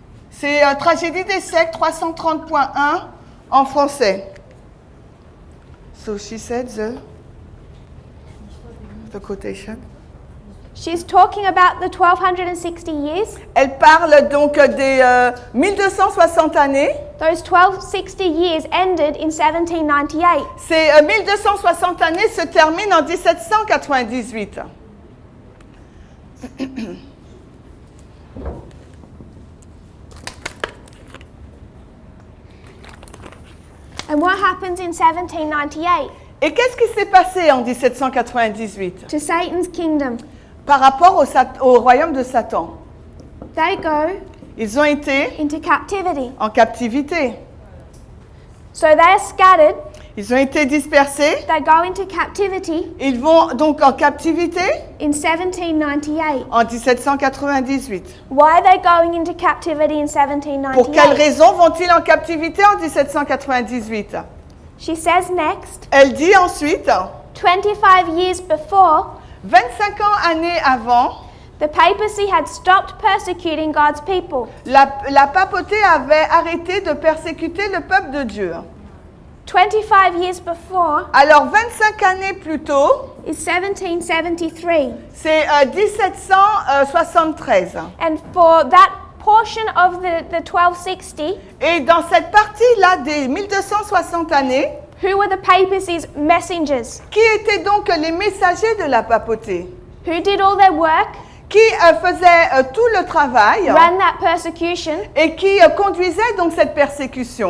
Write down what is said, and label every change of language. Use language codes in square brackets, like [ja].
[fr] C'est Tragédie des siècles 330.1 en français. [en] So she said the quotation. She's talking about the 1260 years. [fr] Elle parle donc des 1260 années. [en] Those 1260 years ended in 1798. [fr] Ces 1260 années se terminent en 1798. [en] And what happens in 1798 [fr] Et qu'est-ce qui s'est passé en 1798 [en] to Satan's kingdom? [fr] par rapport au royaume de Satan? [en] They go [fr] Ils ont été [en] into captivity. [fr] en captivité. [en] So they are scattered. [fr] Ils ont été dispersés. [en] They go into captivity [fr] Ils vont donc en captivité [en] in 1798. [fr] en 1798. [en] Why are they going into captivity in [fr] Pour quelle [en] 1798? [fr] raison vont-ils en captivité en 1798? [en] She says next, [fr] Elle dit ensuite, [en] 25 years before, [fr] 25 années avant, [en] the papacy had stopped persecuting God's people. [fr] la papauté avait arrêté de persécuter le peuple de Dieu. [en] 25 years before [fr] Alors 25 années plus tôt, [en] is 1773. [fr] c'est 1773. [en] And for that portion of the 1260, [fr] Et dans cette partie-là des 1260 années, [en] who were the papacy's messengers? [fr] qui étaient donc les messagers de la papauté? [en] Who did all their work, [fr] Qui faisaient tout le travail [en] ran that persecution, [fr] et qui conduisaient donc cette persécution